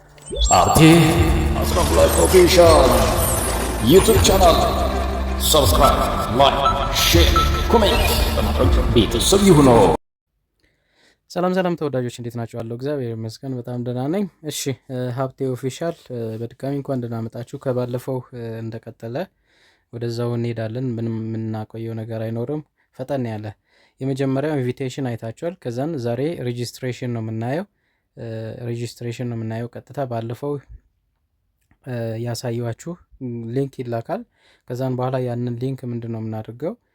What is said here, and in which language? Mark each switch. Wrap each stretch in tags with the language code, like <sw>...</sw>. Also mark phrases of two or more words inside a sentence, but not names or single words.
<en>Arti Asraflife Official YouTube channel subscribe, like, share, comment</en> <am>በማድረግ ቤተሰብ ይሁኑ። ሰላም ሰላም ተወዳጆች እንዴት ናችሁ? አለው እግዚአብሔር ይመስገን በጣም ደህና ነኝ። እሺ ሀብቴ ኦፊሻል በድጋሚ እንኳን ደህና መጣችሁ። ከባለፈው እንደቀጠለ ወደዛው እንሄዳለን። ምንም የምናቆየው ነገር አይኖርም። ፈጠን ያለ የመጀመሪያው ኢንቪቴሽን አይታችኋል። ከዛን ዛሬ ሬጂስትሬሽን ነው የምናየው። ቀጥታ ባለፈው ያሳየኋችሁ ሊንክ ይላካል። ከዛን በኋላ ያንን ሊንክ ምንድን ነው የምናደርገው?</am>